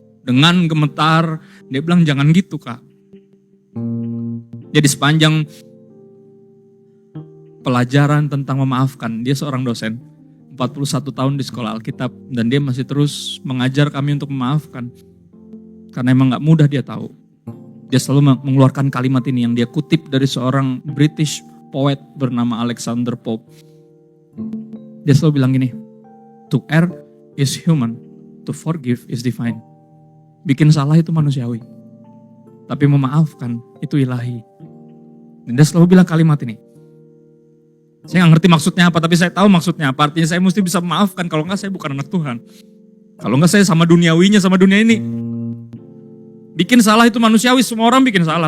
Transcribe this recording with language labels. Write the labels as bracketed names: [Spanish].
[Indonesian] Dengan gemetar, dia bilang jangan gitu kak. Jadi sepanjang pelajaran tentang memaafkan, dia seorang dosen. 41 tahun di sekolah Alkitab. Dan dia masih terus mengajar kami untuk memaafkan. Karena emang gak mudah dia tahu. Dia selalu mengeluarkan kalimat ini yang dia kutip dari seorang British poet bernama Alexander Pope. Dia selalu bilang gini, [English] to err is human, to forgive is divine. [Indonesian] Bikin salah itu manusiawi, tapi memaafkan itu ilahi. Dan dia selalu bilang kalimat ini. Saya gak ngerti maksudnya apa, tapi saya tahu maksudnya apa. Artinya saya mesti bisa memaafkan, kalau enggak saya bukan anak Tuhan. Kalau enggak saya sama duniawinya, sama dunia ini. Bikin salah itu manusiawi, semua orang bikin salah.